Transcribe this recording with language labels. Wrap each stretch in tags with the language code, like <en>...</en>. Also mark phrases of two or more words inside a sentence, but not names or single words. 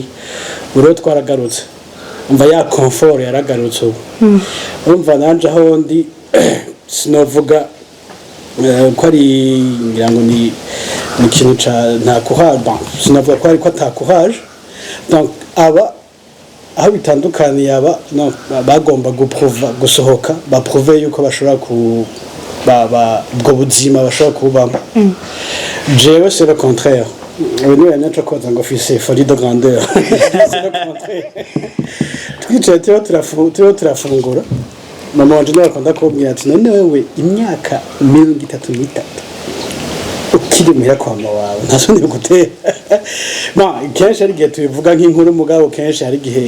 <rn>rero twaragarutse umva ya confort yaragarutse ubu urumva nanje aho ndi sinovuga ko ari ngira ngo ni ikintu nta courage sinavuga ko ari ko ata courage donc aba aho bitandukaniye aba bagomba gusohoka baprouve yuko bashobora ubwo buzima bashobora kubamo jewe</rn> <fr>c'est le contraire</fr> <rn>ubu yanyaca koza ngo fise</rn> <fr>folie de grandeur c'est le contraire</fr> <rn>twicaye turiho turafungura mama wanje nawe akunda kumbwira ati none wewe imyaka 33 ukiri muhira kwa mama wawe ntasoni gutera kenshi hari igihe tubivuga nk'inkuru mugabo kenshi hari igihe</rn>